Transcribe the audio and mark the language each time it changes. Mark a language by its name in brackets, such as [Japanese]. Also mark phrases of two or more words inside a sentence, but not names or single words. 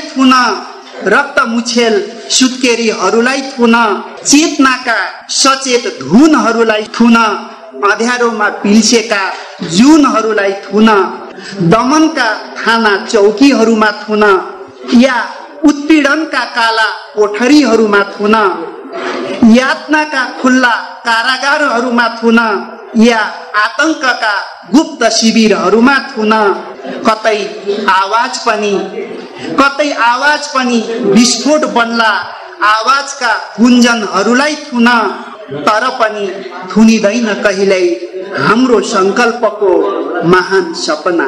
[Nepali] थुन, रक्त मुछेल सुत्केरीहरूलाई थुन, चेतनाका सचेत धुनहरूलाई थुन, अँध्यारोमा पिल्सेका जुनहरूलाई थुन, दमनका थाना चौकीहरूमा थुन, या उत्पीडनका काला कोठरीहरूमा थुन, यातनाका खुल्ला कारागारहरूमा थुन, या आतंकका गुप्त शिविरहरूमा थुन, कतै आवाज पनि विस्फोट बन्ला, आवाजका गुन्जनहरूलाई थुन, तर पनि थुनिँदैन कहिल्यै हाम्रो संकल्पको महान सपना।